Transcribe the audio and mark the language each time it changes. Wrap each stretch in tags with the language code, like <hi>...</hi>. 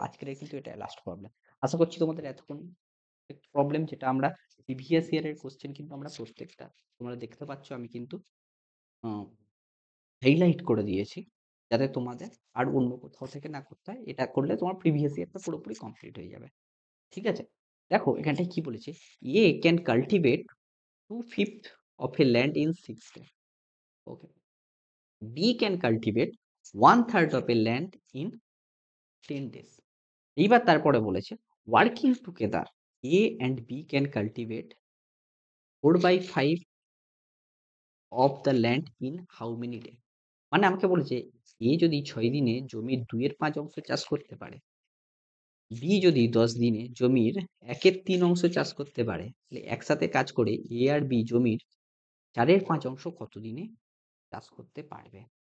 <bn>আজকের কিন্তু এটা লাস্ট প্রবলেম। আশা করছি তোমাদের এতক্ষণ প্রবলেম যেটা আমরা প্রিভিয়াস ইয়ারের কোশ্চেন কিন্তু আমরা প্রত্যেকটা তোমরা দেখতে পাচ্ছ আমি কিন্তু হাইলাইট করে দিয়েছি যাতে তোমাদের আর অন্য কোথাও থেকে না করতে হয়। এটা করলে তোমার প্রিভিয়াস ইয়ারটা পুরোপুরি কমপ্লিট হয়ে যাবে। ঠিক আছে? দেখো এখানটায় কি বলেছে?</bn> <en>A can cultivate 2/5 of a land in 6 days. Okay. B can cultivate 1/3 of a land in 10 days.</en> <bn>এইবার তারপরে বলেছে</bn> <en>Working together A and B can cultivate 4/5 of the land in how many days?</en> <bn>মানে আমাকে বলেছে এ যদি 6 দিনে জমির 2/5 অংশ চাষ করতে পারে, বি যদি 10 দিনে জমির 1/3 অংশ চাষ করতে পারে, তাহলে একসাথে কাজ করে এ আর বি জমির 4/5 অংশ কত দিনে চাষ করতে পারবে?</bn>